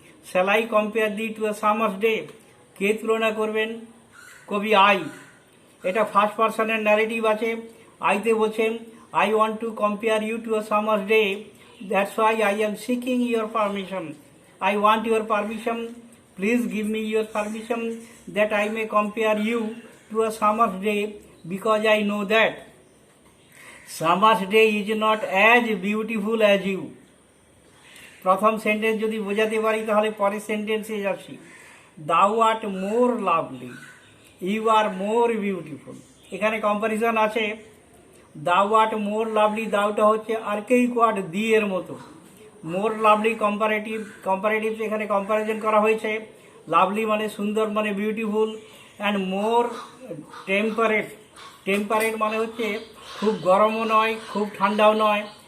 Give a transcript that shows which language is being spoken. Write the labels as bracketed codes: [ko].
[en] Shall I compare thee to a summer's day? [bn] কে তুলনা করবেন? কবি আই। এটা ফার্স্ট পার্সনের ন্যারেটিভ আছে। আইতে বলছেন, [en] I want to compare you to a summer's day, that's why I am seeking your permission. I want your permission. Please give me your permission that I may compare you to a summer's day, because I know that summer's day is not as beautiful as you. [bn] প্রথম sentence যদি বোঝাতে পারি তাহলে পরের সেন্টেন্সে যাচ্ছি। [en] Thou art more lovely, you are more beautiful. [bn] এখানে comparison আছে। [en] Thou art more lovely, [bn] দাউটা হচ্ছে আর্কেইক ওয়ার্ড, দি এর মতো। মোর লাভলি কম্পারেটিভ এখানে কম্পারিজন করা হয়েছে। লাভলি মানে সুন্দর, মানে বিউটিফুল। [en] and more temperate [bn] মানে হচ্ছে খুব গরমও নয়, খুব ঠান্ডাও নয়।